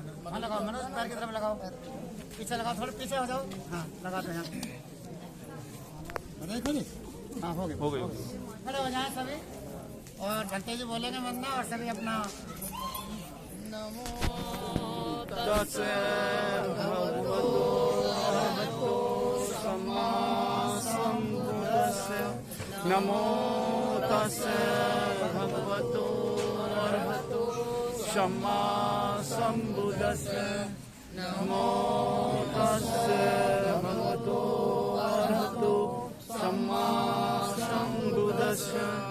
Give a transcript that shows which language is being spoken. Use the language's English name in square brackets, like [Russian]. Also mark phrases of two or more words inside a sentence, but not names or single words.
[Hindi] हाँ लगाओ मनोज, पैर की तरफ लगाओ, पीछे लगाओ, थोड़े पीछे हो जाओ। हाँ लगा दो यहाँ। हाँ हो गए खड़े हो जाए सभी और घंटे जी बोलेंगे वंदना और सभी अपना [Pali] नमो तस्से भगवतो अरहतो सम्मा सम्बुद्धस्से नमो तस्से भगवतो अरहतो सम्मा सम्बुद्धस्से नमो तस्से भगवतो अरहतो सम्मा सम्बुद्धस्से